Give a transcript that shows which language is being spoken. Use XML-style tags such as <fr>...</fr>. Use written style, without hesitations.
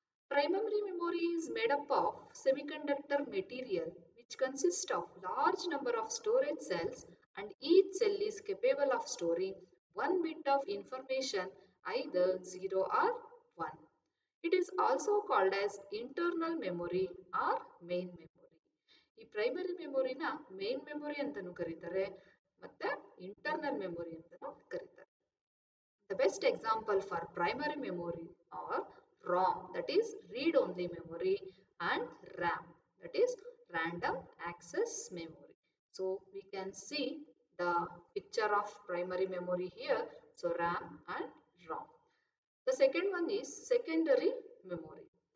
<en>Primary memory is made up of semiconductor material which consists of large number of storage cells and each cell is capable of storing one bit of information, either 0 or 1. It is also called as internal memory or main memory.</en> <kn>ಈ primary ಮೆಮೊರಿನ main memory ಅಂತಲೂ ಕರೀತಾರೆ ಮತ್ತೆ internal memory ಅಂತಲೂ ಕರೀತಾರೆ.</kn> <en>The best example for primary memory are ROM, that is read only memory, and RAM, that is random access memory. So we can see the picture of primary memory here. So RAM and ROM. The second one is secondary memory.</en>